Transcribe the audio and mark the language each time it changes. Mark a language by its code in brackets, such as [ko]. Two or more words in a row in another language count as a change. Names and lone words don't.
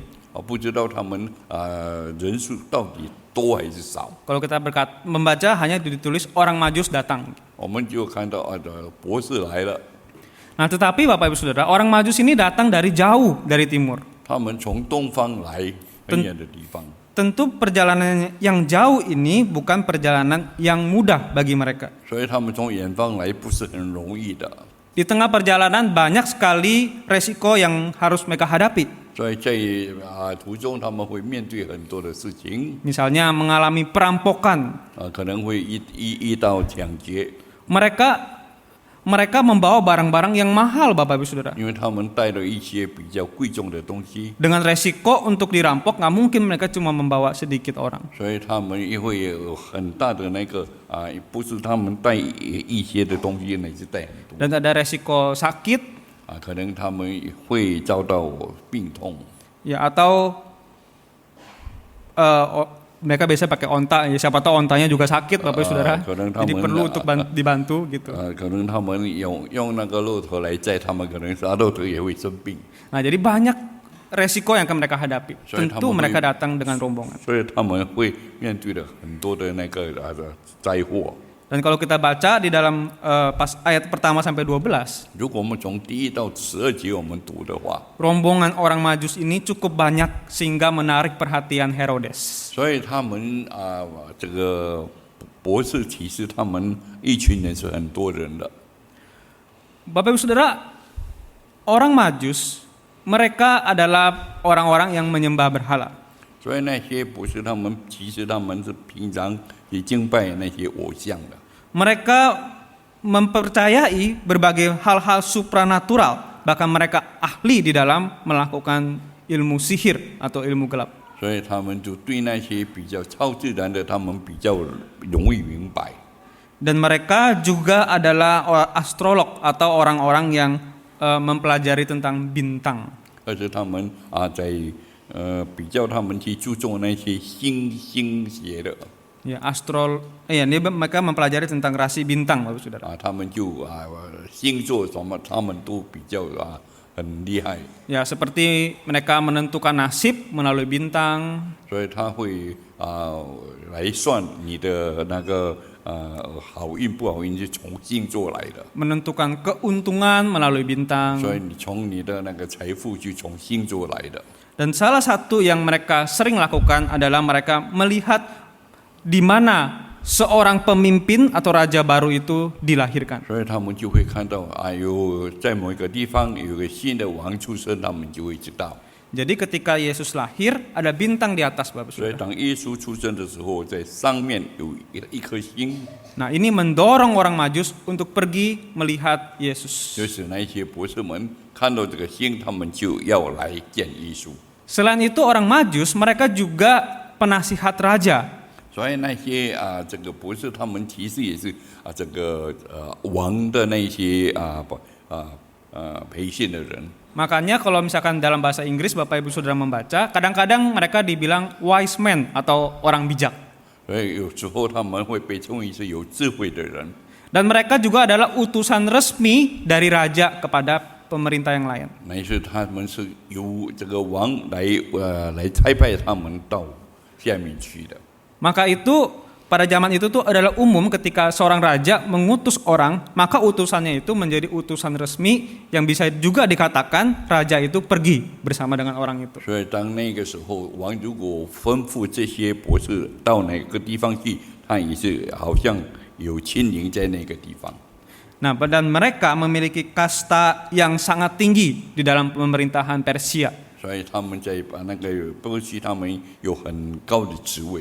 [zh] 不知道他们人数到底多还是少。 [id] Kalau kita membaca hanya ditulis orang Majus datang. [zh] 我们就看到博士来了。 [id] Nah, tetapi Bapak Ibu Saudara, orang Majus ini datang dari jauh dari timur. [zh] 他们从东方来很远的地方。 [id] Tentu perjalanan yang jauh ini bukan perjalanan yang mudah bagi mereka. [zh] 所以他们从远方来不是很容易的。 [id] Di tengah perjalanan banyak sekali resiko yang harus mereka hadapi. [zh] 所以在途中他们会面对很多的事情。 [id] Misalnya mengalami perampokan. [zh] 可能会遇到抢劫。 [id] Mereka membawa barang-barang yang mahal, Bapak Ibu Saudara. [zh] 因为他们带了一些比较贵重的东西。 [id] Dengan resiko untuk dirampok, nggak mungkin mereka cuma membawa sedikit orang. [zh] 所以他们也会有很大的那个不是他们带一些的东西，乃是带很多。 [id] Dan ada resiko sakit, [zh] 可能他们会遭到病痛。 [id] ya atau mereka biasa pakai onta, ya siapa tahu ontanya juga sakit, Bapak Ibu Saudara. Jadi perlu untuk dibantu gitu. [zh] 可能他们用那个骆驼来载他们，可能骆驼也会生病。 [id] Nah, jadi banyak resiko yang akan mereka hadapi. Soalnya Tentu tamu mereka ini- datang dengan rombongan. [zh] 所以他们会面对的很多的那个灾祸。 [id] Dan kalau kita baca di dalam pas ayat pertama sampai 12, [zh] 如果我们从第1到12节我们读的话， [id] rombongan orang Majus ini cukup banyak sehingga menarik perhatian Herodes. [zh] 所以他们这个博士其实他们一群人是很多人的。 [id] Bapak Ibu Saudara, orang Majus mereka adalah orang-orang yang menyembah berhala. [zh] 所以那些博士他们其实他们是平常也敬拜那些偶像的。 [id] Mereka mempercayai berbagai hal-hal supranatural, bahkan mereka ahli di dalam melakukan ilmu sihir atau ilmu gelap. [zh] 所以他们就对那些比较超自然的，他们比较容易明白。 [id] Dan mereka juga adalah astrolog atau orang-orang yang mempelajari tentang bintang. [zh] 而且他们在比较他们去注重那些星学的。 [id] Ya, mereka mempelajari tentang rasi bintang, Bapak Saudara. [zh] 他们就星座什么，他们都比较很厉害。 [id] Ya, seperti mereka menentukan nasib melalui bintang. [zh] 所以他会来算你的那个好运不好运是从星座来的。 [id] Menentukan keuntungan melalui bintang. [zh] 所以你从你的那个财富就从星座来的。 [id] Dan salah satu yang mereka sering lakukan adalah mereka melihat di mana seorang pemimpin atau raja baru itu dilahirkan. [zh] 所以他们就会看到有在某一个地方有个新的王出生，他们就会知道。 [id] Jadi ketika Yesus lahir ada bintang di atas, Bapak [zh] 所以 [id] Saudara. [zh] 当耶稣出生的时候，在上面有一颗星， [id] Nah, ini mendorong orang Majus untuk pergi melihat Yesus. [zh] 就是那些博士们看到这个星，他们就要来见耶稣。 [id] Selain itu orang Majus mereka juga penasihat raja. [zh] 所以那些这个博士，他们其实也是这个王的那些培训的人。 [id] Makanya kalau misalkan dalam bahasa Inggris Bapak Ibu Saudara membaca, kadang-kadang mereka dibilang [en] wise man [id] atau orang bijak. [zh] 所以有时候他们会被称为是有智慧的人。 [id] Dan mereka juga adalah utusan resmi dari raja kepada pemerintah yang lain. [zh] 乃是他们是由这个王来差派他们到下面去的。 [id] Maka itu pada zaman itu tuh adalah umum ketika seorang raja mengutus orang, maka utusannya itu menjadi utusan resmi yang bisa juga dikatakan raja itu pergi bersama dengan orang itu. [zh] 所以当那个时候，王如果吩咐这些博士到哪个地方去，他也是好像有亲临在那个地方。 [id] Nah, dan mereka memiliki kasta yang sangat tinggi di dalam pemerintahan Persia. [zh] 所以他们在那个波西，他们有很高的职位。